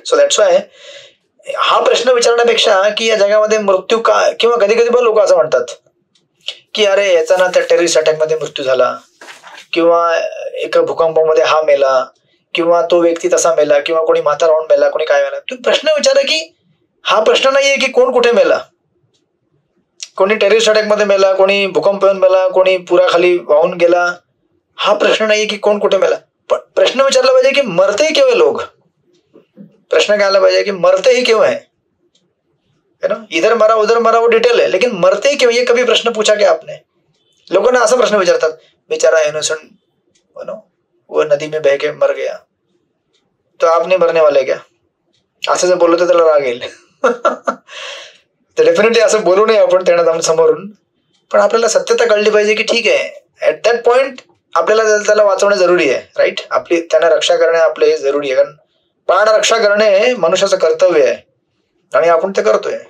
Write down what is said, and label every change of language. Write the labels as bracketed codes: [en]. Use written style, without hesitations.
[mr] So that's why हा प्रश्न विचारण्यापेक्षा की या जगामध्ये मृत्यू का, किंवा कधी कधी पण लोक असं म्हणतात की अरे याचा ना त्या टेररिस्ट अटॅकमध्ये मृत्यू झाला, किंवा एका भूकंपामध्ये हा मेला, किंवा तो व्यक्ती तसा मेला, किंवा कोणी म्हातारा होऊन मेला, कोणी काय मेला. तुम्ही प्रश्न विचारा की हा प्रश्न नाहीये की कोण कुठे मेला, कोणी टेररिस्ट अटॅकमध्ये मेला, कोणी भूकंप येऊन मेला, कोणी पुराखाली वाहून गेला. हा प्रश्न नाहीये की कोण कुठे मेला. पण प्रश्न विचारला पाहिजे की [hi] मरते ही क्यों है लोग. [mr] प्रश्न काय आला पाहिजे की [hi] मरते ही क्यों है ना. इधर मरा उधर मरा वो डिटेल है, लेकिन मरते ही क्यों, ये कभी प्रश्न पूछा क्या आपने. लोगों ने [mr] असा प्रश्न विचारतात, [hi] बेचारा इनोसेंट वो नदी में बह के मर गया, तो आप नहीं मरने वाले क्या. [mr] असं जर बोललो तर त्याला राग येईल. तर डेफिनेटली असं बोलू नये आपण त्यांना समोरून. पण आपल्याला सत्यता कळली पाहिजे की ठीक आहे, ऍट दॅट पॉइंट आपल्याला त्याला वाचवणं जरुरी आहे. राईट. आपली त्यांना रक्षा करणे आपले हे जरुरी आहे, कारण प्राण रक्षा करणे हे मनुष्याचं कर्तव्य आहे आणि आपण ते करतोय.